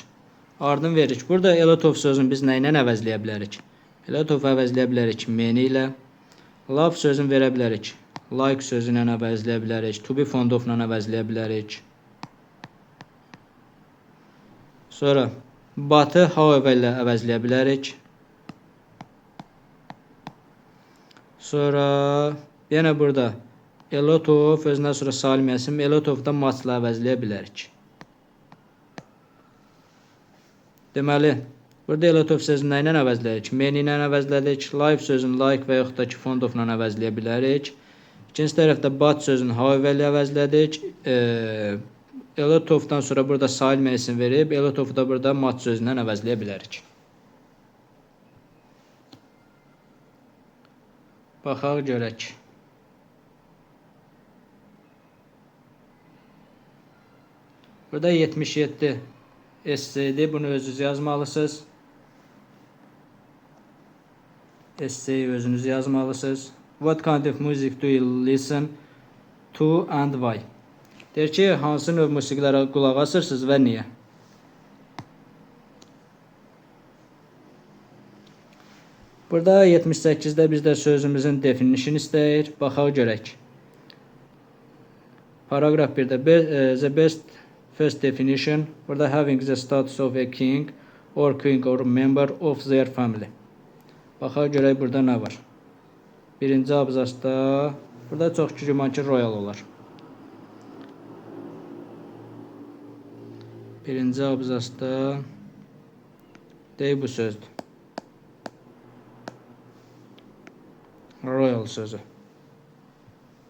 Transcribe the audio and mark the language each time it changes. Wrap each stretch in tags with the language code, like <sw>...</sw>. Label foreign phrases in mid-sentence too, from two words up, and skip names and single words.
<az>Ardın veririk. Burada</az> <en>a lot of</en> <az>sözünü biz nə ilə əvəzləyə bilərik?</az> <en>A lot of</en> <az>əvəzləyə bilərik many ilə. Love sözünü verə bilərik. Like sözü ilə əvəzləyə bilərik.</az> <en>To be fond of</en> <az>ilə əvəzləyə bilərik. Sonra</az> <en>but-ı however</en> <az>ilə əvəzləyə bilərik. Sonra yenə burada</az> <en>a lot of</en> <az>özündən sonra salim yazım.</az> <en>A lot of</en> <az>da much-la əvəzləyə bilərik. Deməli, burada</az> <en>a lot of</en> <az>sözünü nə ilə əvəzləyirik? Many ilə əvəzlədik. Life sözünü like və yaxud da ki</az> <en>fond of</en> <az>ilə əvəzləyə bilərik. İkinci tərəfdə but sözünü however ilə əvəzlədik.</az> <en>A lot of-dan</en> <az>sonra burada salim yazım verib,</az> <en>a lot of</en> <az>da burada much sözündən əvəzləyə bilərik. Baxaq görək. Burada 77 essaydir. Bunu özünüz yazmalısınız. Essay özünüz yazmalısınız.</az> <en>What kind of music do you listen to and why?</en> <az>Deyir ki, hansı növ musiqilərə qulaq asırsınız və niyə? Burada 78-də bizdə sözümüzün definition istəyir. Baxaq görək. Paragraf 1-də</az> <en>the best first definition.</en> <az>Burada</az> <en>having the status of a king or queen or member of their family.</en> <az>Baxaq görək burada nə var. Birinci abzasda burada çox güman ki royal olar. Birinci abzasda deyil bu sözdür. Royal sözü.</az>